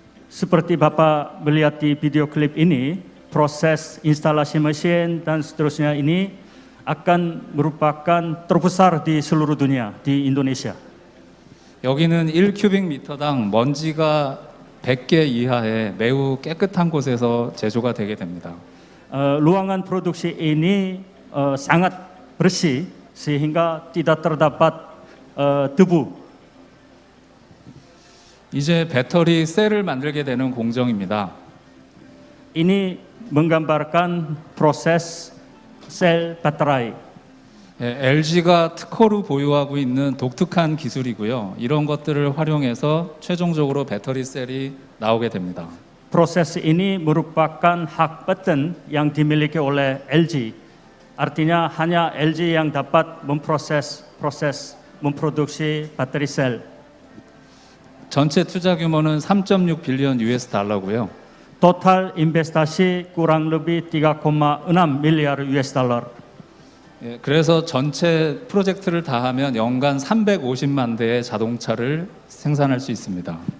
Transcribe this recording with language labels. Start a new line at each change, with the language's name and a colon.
Indonesian: Seperti Bapak melihat di video klip ini, proses instalasi mesin dan seterusnya ini akan merupakan terbesar di seluruh dunia, di Indonesia.
Korean: 여기는 1큐빅미터당 먼지가 100개 이하의 매우 깨끗한 곳에서 제조가 되게 됩니다.
Indonesian: Ruangan produksi ini sangat bersih sehingga tidak terdapat debu.
Korean: 이제 배터리 셀을 만들게 되는 공정입니다.
Indonesian: Ini menggambarkan proses sel baterai.
Korean: LG가 특허로 보유하고 있는 독특한 기술이고요. 이런 것들을 활용해서 최종적으로 배터리 셀이 나오게 됩니다.
Indonesian: Proses ini merupakan hak paten yang dimiliki oleh LG. Artinya hanya LG yang dapat proses memproduksi baterai sel.
Korean: 전체 투자 규모는 3.6 빌리언 US 달러고요.
Indonesian: Total investasi kurang lebih 3,6 miliar US dollar.
Korean: 그래서 전체 프로젝트를 다 하면 연간 350만 대의 자동차를 생산할 수 있습니다.